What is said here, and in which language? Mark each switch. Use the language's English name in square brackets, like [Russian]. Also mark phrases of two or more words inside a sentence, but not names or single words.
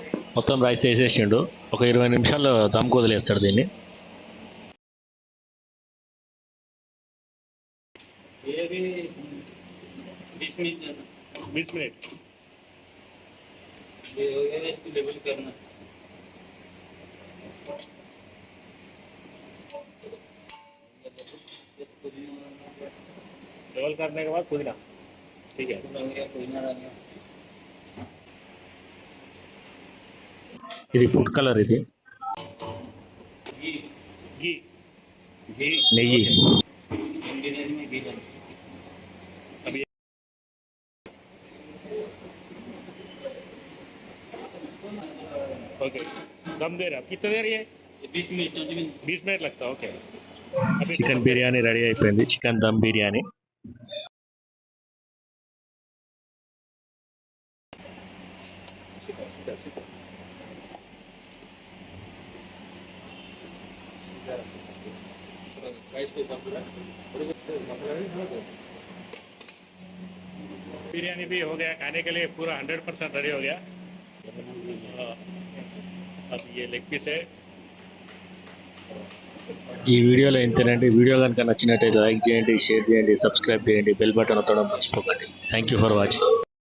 [Telugu] మొత్తం రైస్ వేసేసిండు. ఒక 20 నిమిషాలు దమ్కు వదిలేస్తాడు దీన్ని. [Hindi] ये भी 20 मिनट 20 मिनट। ये हो गया, इसको लेवल करना। लेवल करने के बाद पुदीना, ठीक है। हो गया, पुदीना डालना। [Telugu] ఇది ఫుడ్ కలర్, ఇది [Hindi] घी घी घी [Telugu] నెయ్యి. [Hindi] बिरयानी में घी डालना। अभी ओके, दम दे रहे आप कितना देर? ये 20 मिनट 20 मिनट 20 मिनट लगता है। ओके, अभी [Telugu] చికెన్ బిర్యానీ రెడీ అయిపోయింది. చికెన్ దమ్ బిర్యానీ. [Hindi] राइस को पूरा बिरयानी भी हो गया, खाने के लिए पूरा 100% रेडी हो गया। अब ये लेग पीस है। [Telugu] ఈ వీడియోలో ఇంతేనండి. వీడియో కనుక నచ్చినట్టయితే లైక్ చేయండి, షేర్ చేయండి, సబ్స్క్రైబ్ చేయండి, [English] bell button [Telugu] నొక్కడం మర్చిపోకండి. [English] Thank you for watching.